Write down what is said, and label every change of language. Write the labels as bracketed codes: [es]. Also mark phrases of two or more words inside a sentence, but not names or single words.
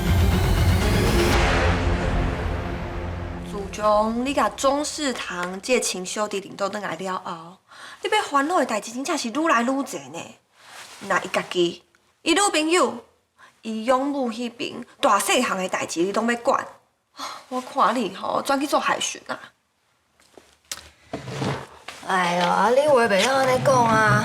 [nan] 自从你甲钟世堂这亲小弟领导倒来了后，你要烦恼的代志真正是愈来愈侪呢。那伊家己，伊女朋友，伊养母迄边大细项的代志，你拢要管。我看你吼转去做海巡啊！哎呦，啊，你话袂当安尼讲啊！